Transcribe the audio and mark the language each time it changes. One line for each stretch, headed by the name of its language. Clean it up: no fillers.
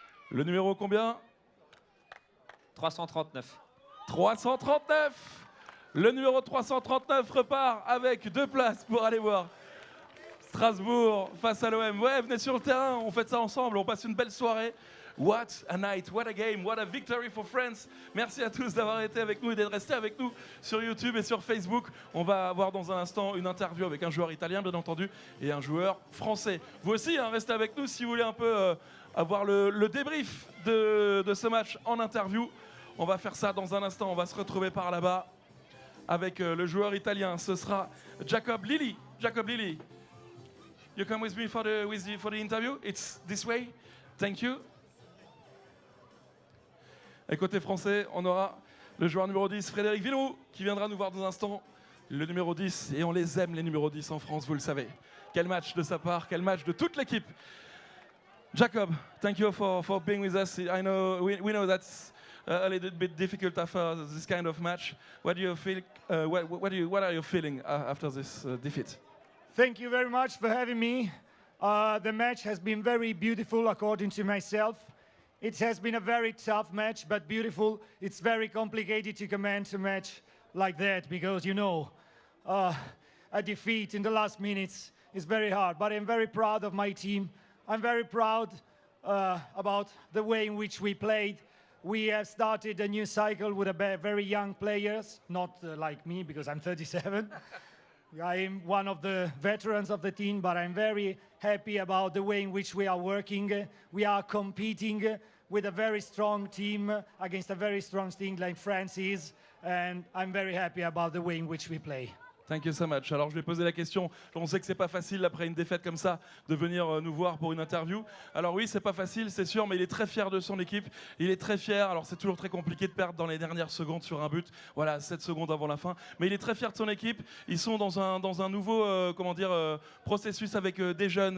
French: Le numéro combien? 339. 339. Le numéro 339 repart avec 2 places pour aller voir Strasbourg face à l'OM. Ouais, venez sur le terrain, on fait ça ensemble, on passe une belle soirée.
English: What a night, what a game, what a victory for France.
French: Merci à tous d'avoir été avec nous et d'être restés avec nous sur YouTube et sur Facebook. On va avoir dans un instant une interview avec un joueur italien, bien entendu, et un joueur français. Vous aussi, hein, restez avec nous si vous voulez un peu avoir le débrief de ce match en interview. On va faire ça dans un instant, on va se retrouver par là-bas avec le joueur italien. Ce sera Jacob Lilli.
English: Jacob Lilli, you come with me for the interview? It's this way. Thank you.
French: Et côté français, on aura le joueur numéro 10, Frédéric Villeroux, qui viendra nous voir dans un instant. Le numéro 10, et on les aime les numéros 10 en France, vous le savez. Quel match de sa part, quel match de toute l'équipe.
English: Jacob, thank you for being with us. I know we know that's a little bit difficult after this kind of match. What do you feel? What are you feeling after this defeat? Thank you very much for having me. The match has been very beautiful, according to myself. It has been a very tough match, but beautiful. It's very complicated to comment a match like that because, you know, a defeat in the last minutes is very hard. But I'm very proud of my team. I'm very proud about the way in which we played. We have started a new cycle with very young players, not like me because I'm 37. I am one of the veterans of the team, but I'm very happy about the way in which we are working. We are competing with a very strong team against a very strong team like France is, and I'm very happy about the way in which we play. Thank you so much.
French: Alors je vais poser la question. On sait que c'est pas facile après une défaite comme ça de venir nous voir pour une interview. Alors oui, c'est pas facile, c'est sûr, mais il est très fier de son équipe. Il est très fier. Alors c'est toujours très compliqué de perdre dans les dernières secondes sur un but. Voilà, 7 secondes avant la fin. Mais il est très fier de son équipe. Ils sont dans un nouveau processus avec des jeunes.